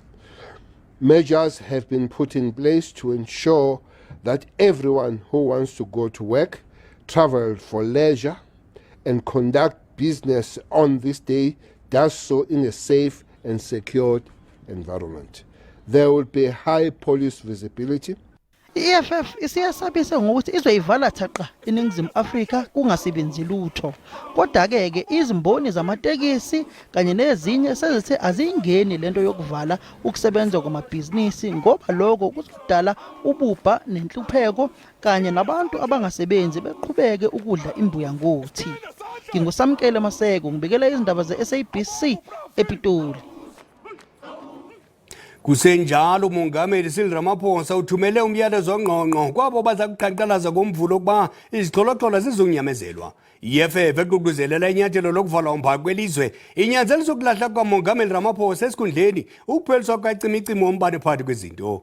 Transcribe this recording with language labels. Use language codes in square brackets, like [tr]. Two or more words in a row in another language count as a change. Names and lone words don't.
[en] Measures have been put in place to ensure that everyone who wants to go to work, travel for leisure and conduct business on this day does so in a safe and secured environment. There will be high police visibility. [zu] I-EFF isiyasabisa ngokuthi izoyivala thaqa eNingizimu Afrika kungasebenzi lutho. Kodwa-ke izimboni zamatekisi kanye nezinye sezithe azingeni lento yokuvala ukusebenza kwamabhizinisi ngoba lokho kuzodala ububha nenhlupheko kanye nabantu abangasebenzi beqhubeke ukudla imbuya ngothi. Ngingusamkele Maseko ngibikela izindaba ze-SABC ePitoli. [xh] Kusenjalo umongameli Cyril Ramaphosa uthumele umyalezo ongqongqo kwabo baza kuqhankqalaza ngomvulo ukuba izixholoxholo zizonyamezelwa. I-EFF eququzelela inyathelo lokuvalwa mba kwelizwe inyanzelisa ukulahla kukamongameli Ramaphosa esikhundleni ukupheliswa kwacimicimi wombane phakathi kwezinto.